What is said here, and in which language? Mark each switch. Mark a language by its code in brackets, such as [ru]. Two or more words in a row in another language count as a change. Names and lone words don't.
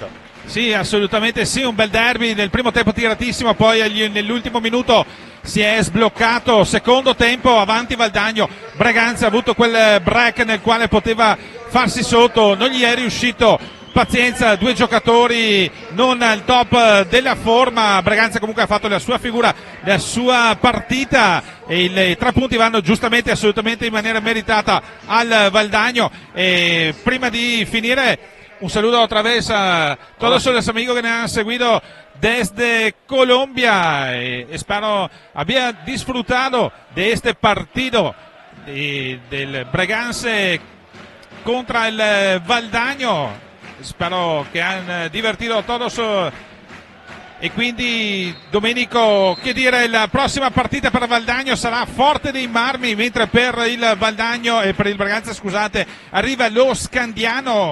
[it] Sì, assolutamente sì, un bel derby, nel primo tempo tiratissimo, poi nell'ultimo minuto si è sbloccato, secondo tempo avanti Valdagno, Braganza ha avuto quel break nel quale poteva farsi sotto, non gli è riuscito, pazienza, due giocatori non al top della forma, Braganza comunque ha fatto la sua figura, la sua partita e i 3 punti vanno giustamente, assolutamente in maniera meritata al Valdagno. E prima di finire [es] un saludo otra vez a todos los amigos que nos han seguido desde Colombia. Espero había disfrutado de este partido del Braganza contra el Valdagno. [it] Spero che hanno divertito todos. E quindi Domenico, che dire, la prossima partita per Valdagno sarà Forte dei Marmi, mentre per il Valdagno e per il Braganza, scusate, arriva lo Scandiano.